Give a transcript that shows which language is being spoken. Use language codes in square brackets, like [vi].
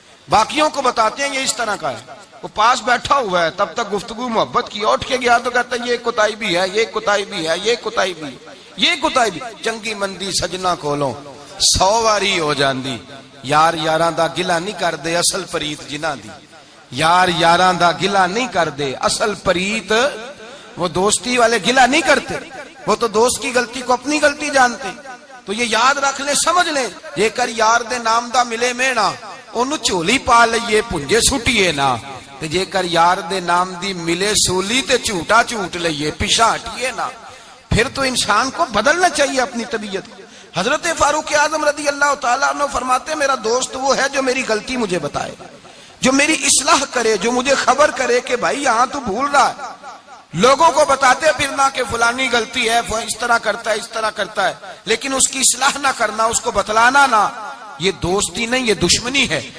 [ur] باقیوں کو بتاتے ہیں۔ یہ اس طرح کا ہے، وہ پاس بیٹھا ہوا ہے تب تک گفتگو محبت کی، اٹھ کے گیا تو کہتا ہے یہ کوتاہی بھی ہے، یہ کوتاہی بھی ہے، یہ کوتاہی بھی ہے، یہ کوتاہی بھی۔ [pa] چنگی مندی سجنا کولوں 100 واری ہو جاندی، یار یاراں دا گلا نہیں کر دے اصل پریت جنہاں دی، یار یاراں دا گلا نہیں کر دے اصل پریت، [ur] وہ دوستی والے گلا نہیں کرتے، وہ تو دوست کی غلطی کو اپنی غلطی جانتے۔ تو یہ یاد رکھ لیں، سمجھ لیں، [pa] جے کر یار دے نام دا ملے مینا، انہوں چولی پا لئیے پنجے سٹیے نا، تے جے کر یار دے نام دی ملے سولی تے جھوٹا جھوٹ لئیے، پیچھا ہٹیے نا. [ur] پھر تو انسان کو بدلنا چاہیے اپنی طبیعت کو. حضرت فاروق اعظم رضی اللہ تعالیٰ عنہ فرماتے میرا دوست وہ ہے جو میری غلطی مجھے بتائے، جو میری اصلاح کرے، جو مجھے خبر کرے کہ بھائی یہاں تو بھول رہا ہے. لوگوں کو بتاتے پھرنا کہ فلانی غلطی ہے، اس طرح کرتا ہے، اس طرح کرتا ہے، لیکن اس کی اصلاح نہ کرنا، اس کو بتلانا نہ، یہ دوستی نہیں، یہ دشمنی ہے.